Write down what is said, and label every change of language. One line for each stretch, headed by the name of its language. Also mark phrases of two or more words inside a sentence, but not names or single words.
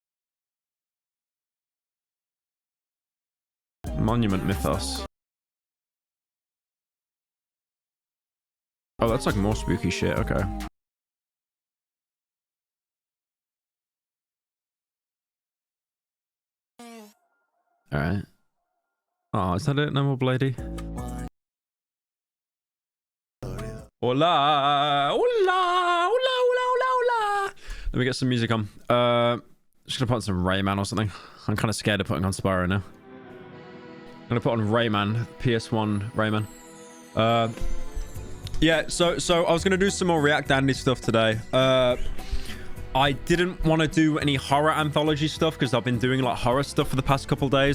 English: Monument Mythos. Oh, that's like more spooky shit. Okay. All right. Oh, is that it? No more Blady?
Spanish: Hola! Hola! Hola! Hola! Hola! Hola!
English: Let me get some music on. Just gonna put on some Rayman or something. I'm kind of scared of putting on Spyro now. I'm gonna put on Rayman. PS1 Rayman. Yeah, so I was gonna do some more React Andy stuff today. I didn't want to do any horror anthology stuff because I've been doing like horror stuff for the past couple days.